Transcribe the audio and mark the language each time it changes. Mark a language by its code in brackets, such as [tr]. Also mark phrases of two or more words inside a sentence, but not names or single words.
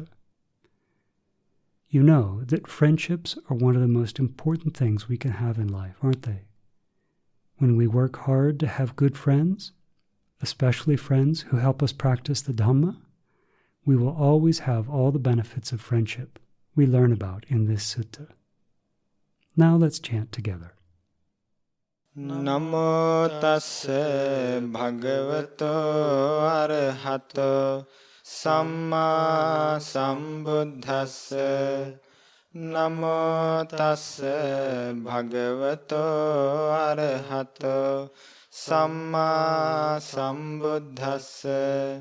[en] You know that friendships are one of the most important things we can have in life, aren't they? When we work hard to have good friends, especially friends who help us practice the Dhamma, we will always have all the benefits of friendship we learn about in this sutta. Now let's chant together. [pi] Namo tassa bhagavato arahato samma sambuddhassa. Namo tassa bhagavato arahato samma sambuddhassa.